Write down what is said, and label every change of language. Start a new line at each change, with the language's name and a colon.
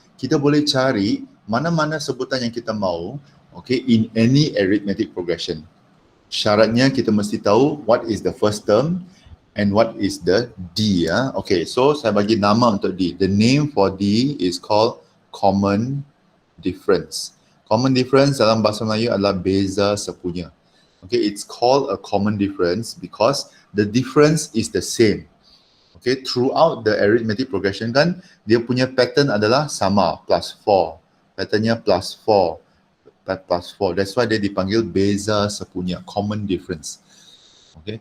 Malay: Kita boleh cari mana-mana sebutan yang kita mahu, okay,
English: in any arithmetic progression.
Malay: Syaratnya kita mesti tahu
English: what is the first term and what is the D.
Malay: Okay, so saya bagi nama untuk D.
English: The name for D is called common difference.
Malay: Common difference dalam bahasa Melayu adalah beza sepunya.
English: Okay, it's called a common difference because the difference is the same. Okay, throughout the arithmetic progression kan,
Malay: dia punya pattern adalah sama,
English: plus 4. Patternnya plus 4. plus 4. That's why
Malay: dia dipanggil beza sepunya, common difference. Okay.